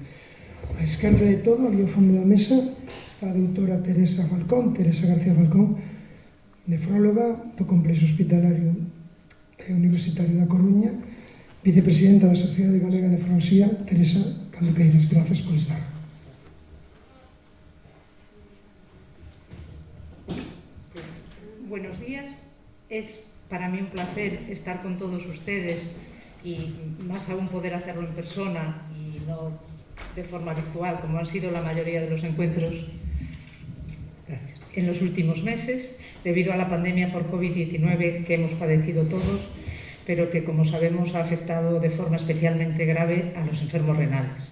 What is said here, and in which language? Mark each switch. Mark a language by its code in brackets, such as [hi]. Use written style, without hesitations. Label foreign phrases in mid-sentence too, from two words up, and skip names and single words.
[gl] A esquerda de todo, ali ao fondo da mesa, está a doutora Teresa García Falcón, nefróloga do Complexo Hospitalario e Universitario da Coruña, vicepresidenta da Sociedade Galega de Nefroloxía. Teresa, cando queiras, grazas por estar. [es] Buenos días, es para mí un placer estar con todos ustedes y más aún poder hacerlo en persona y no de forma virtual, como han sido la mayoría de los encuentros en los últimos meses, debido a la pandemia por COVID-19 que hemos padecido todos, pero que, como sabemos, ha afectado de forma especialmente grave a los enfermos renales.